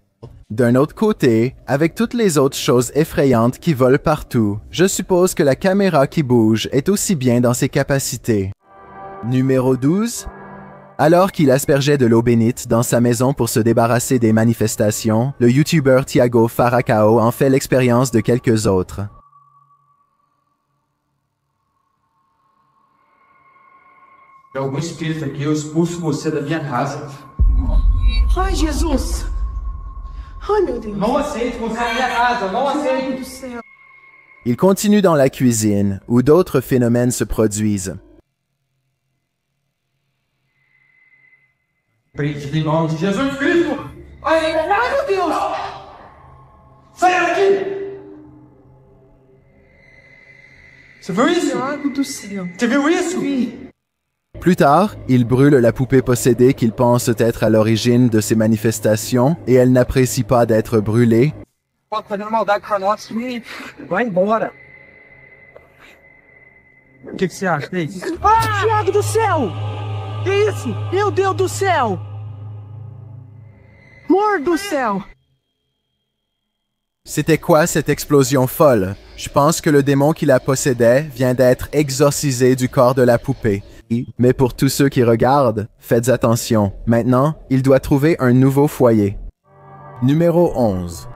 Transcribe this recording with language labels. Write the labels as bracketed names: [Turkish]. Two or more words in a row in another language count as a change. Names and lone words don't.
[French] D'un autre côté, avec toutes les autres choses effrayantes qui volent partout, je suppose que la caméra qui bouge est aussi bien dans ses capacités. Numéro 12. Alors qu'il aspergeait de l'eau bénite dans sa maison pour se débarrasser des manifestations, le YouTuber Thiago Faracao en fait l'expérience de quelques autres. [Portuguese] Algum espírito aqui, eu expulso você da minha casa. Ai, Jesus! Ai, meu Deus. Não aceito você na minha casa, não Meu aceito. Deus do céu. [French] Il continue dans la cuisine, où d'autres phénomènes se produisent. [Portuguese] Preto em nome de Jesus Cristo. Ai, meu Deus. Saia daqui. Você viu isso? Lago do céu. Você viu isso? Vi. [French] Plus tard, il brûle la poupée possédée qu'il pense être à l'origine de ces manifestations et elle n'apprécie pas d'être brûlée. [Portuguese] Pô, fazendo maldade pra nós. Vai embora. O que você acha, Deise? Ah! Lago do céu! Que isso? Meu Deus do céu! Amor do céu! [French] C'était quoi cette explosion folle? Je pense que le démon qui la possédait vient d'être exorcisé du corps de la poupée. Mais pour tous ceux qui regardent, faites attention. Maintenant, il doit trouver un nouveau foyer. Numéro 11.